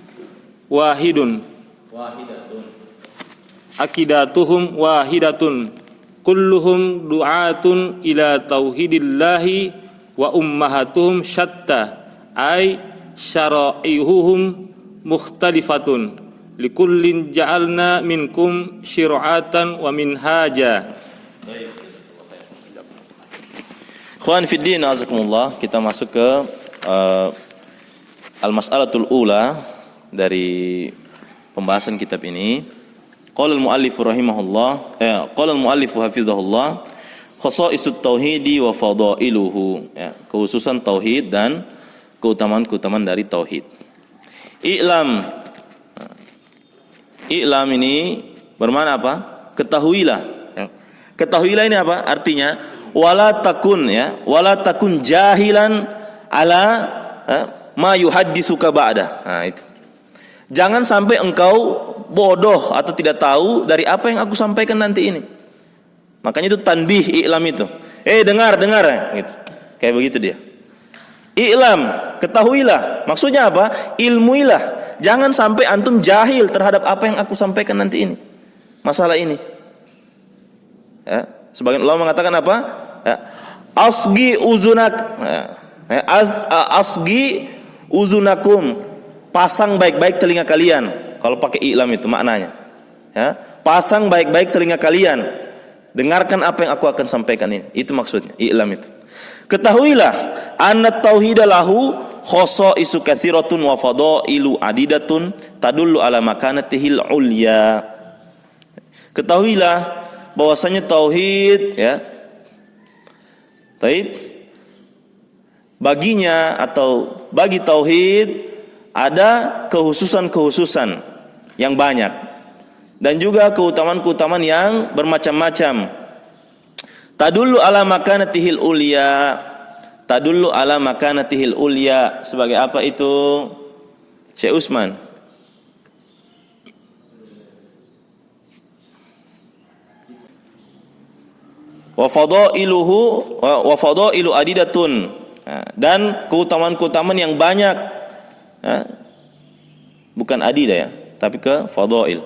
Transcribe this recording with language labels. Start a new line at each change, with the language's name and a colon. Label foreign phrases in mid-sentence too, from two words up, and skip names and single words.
Arabic: واحدة كلهم دعاة إلى توحيد الله وأمهاتهم شتى أي شرائعهم مختلفة لكل جعلنا منكم شرعة ومنهاجا. إخوان في الدين أعزكم الله,
Indonesian: kita masuk ke
Arabic: المسألة الأولى
Indonesian: dari pembahasan kitab ini.
Arabic: قال المؤلف رحمه الله، قال المؤلف حفظه الله، خصائص التوحيد وفضائله,
Indonesian: kekhususan tauhid dan keutamaan-keutamaan dari tauhid. I'lam ini bermakna apa? Ketahuilah. Ketahuilah ini apa?
Arabic: Artinya ولا تكن جاهلا على ما يحدثك بعد.
Indonesian: Nah, itu. Jangan sampai engkau bodoh atau tidak tahu dari apa yang aku sampaikan nanti ini. Makanya itu tanbih i'lam itu. Dengar gitu. Kayak begitu dia. I'lam, ketahuilah. Maksudnya apa? Ilmuilah. Jangan sampai antum jahil terhadap apa yang aku sampaikan nanti ini. Masalah ini. Ya, sebagian ulama mengatakan apa? Ya,
Arabic: اصغ أذنك. اصغ أذنكم.
Indonesian: Pasang baik-baik telinga kalian. Kalau pakai i'lam itu maknanya. Ya, pasang baik-baik telinga kalian. Dengarkan apa yang aku akan sampaikan ini. Itu maksudnya, i'lam itu. Ketahuilah
Arabic: أن التوحيد له خصائص كثيرة وفضائل عديدة تدل على مكانته العليا.
Indonesian: Ketahuilah bahwasanya tauhid, ya. Taib. Baginya atau bagi tauhid ada kehususan-kehususan yang banyak dan juga keutamaan-keutamaan yang bermacam-macam.
Arabic: تدل على مكانته العليا، تدل على مكانته العليا.
Indonesian: Sebagai apa itu? Syekh Utsman.
Arabic: وفضائل عديدة.
Indonesian: Dan keutamaan-keutamaan yang banyak. Bukan adidah ya, tapi ke fadail.